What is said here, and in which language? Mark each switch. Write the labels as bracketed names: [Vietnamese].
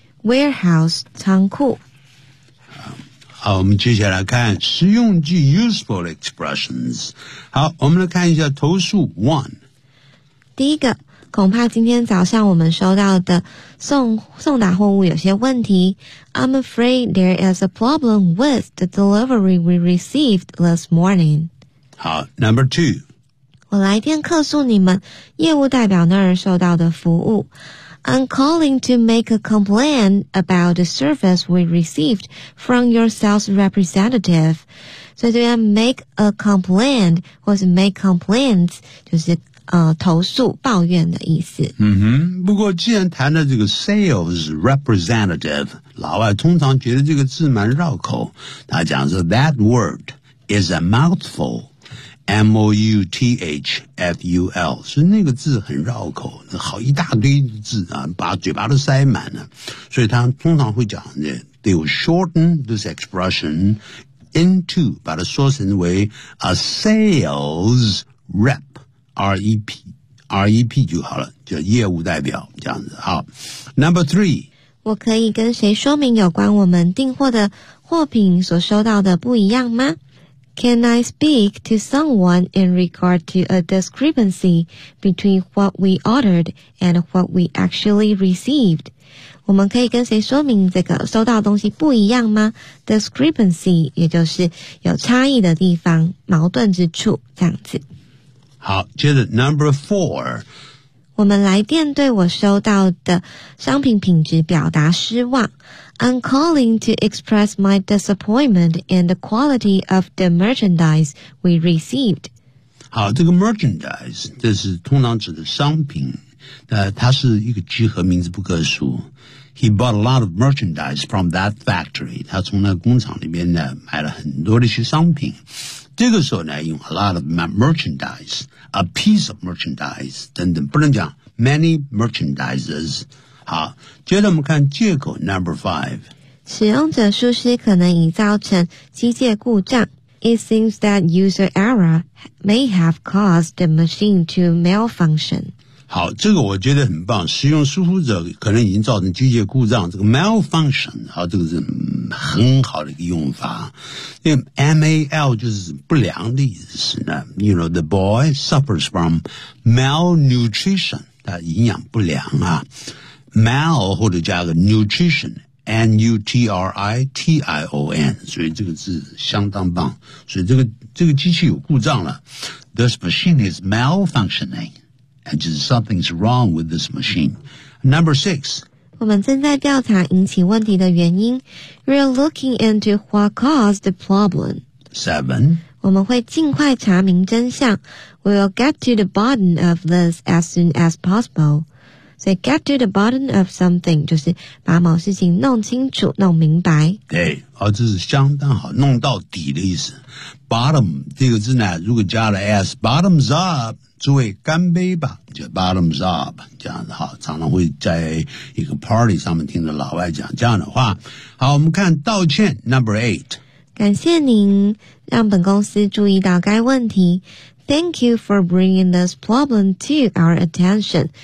[Chinese] Warehouse 仓库。好，我们接下来看实用句 useful expressions。好，我们来看一下投诉 one。第一个，恐怕今天早上我们收到的 送达货物有些问题。 [English] I'm afraid there is a problem with the delivery we received this morning。好， number two， [Chinese] 我来电客诉你们业务代表那儿受到的服务。 [English] I'm calling to make a complaint about the service we received from your sales representative. [Chinese] 所以这边 make a complaint 或是 make complaints 就是投诉抱怨的意思。嗯哼，不过既然谈到这个 sales representative， 老外通常觉得这个字蛮绕口，他讲说 [English] that word is a mouthful。 [Chinese] M-O-U-T-H-F-U-L 所以那个字很绕口，好一大堆字啊，把嘴巴都塞满了，所以他通常会讲 [English] They will shorten this expression into [Chinese] 把它缩成为 A sales rep R-E-P R-E-P 就好了，就业务代表这样子。 [English] 好， Number three， [Chinese] 我可以跟谁说明有关我们订货的货品所收到的不一样吗？ [English] Can I speak to someone in regard to a discrepancy between what we ordered and what we actually received? [Chinese] 我们可以跟谁说明这个收到的东西不一样吗？ Discrepancy 也就是有差异的地方，矛盾之处，这样子。好，接着 number four，我们来电对我收到的商品品质表达失望。 [English] I'm calling to express my disappointment in the quality of the merchandise we received. [Chinese] 好，这个 merchandise 这是通常指的商品，它是一个集合名字，不可数。 [English] He bought a lot of merchandise from that factory. [Chinese] 他从那工厂里面呢买了很多的一些商品。这个时候呢，用 a lot of merchandise, a piece of merchandise 等等，不能讲 many merchandises. 好，接着我们看借口 number five。使用者疏失可能已造成机械故障。 [English] It seems that user error may have caused the machine to malfunction。 [Chinese] 好，这个我觉得很棒。使用疏忽者可能已经造成机械故障，这个 malfunction， 好，这个是很好的一个用法。因为 mal 就是不良的意思呢。 [English] You know, the boy suffers from malnutrition， [Chinese] 他营养不良啊。 mal 或者加个 nutrition N-U-T-R-I-T-I-O-N， 所以这个字相当棒，所以这个机器有故障了。 [English] This machine is malfunctioning and just something's wrong with this machine. Number six， [Chinese] 我们正在调查引起问题的原因。 [English] We're looking into what caused the problem. Seven， [Chinese] 我们会尽快查明真相。 [English] We'll get to the bottom of this as soon as possible。 So get to the bottom of something [Chinese] 就是把某事情弄清楚弄明白。对，这是相当好，弄到底的意思。 Bottom 这个字呢，如果加了 S， bottoms up 诸位干杯吧，就 bottoms up 这样子，好，常常会在一个 party 上面听着老外讲这样的话。好，我们看道歉 number 8。感谢您让本公司注意到该问题。 [English] Thank you for bringing this problem to our attention.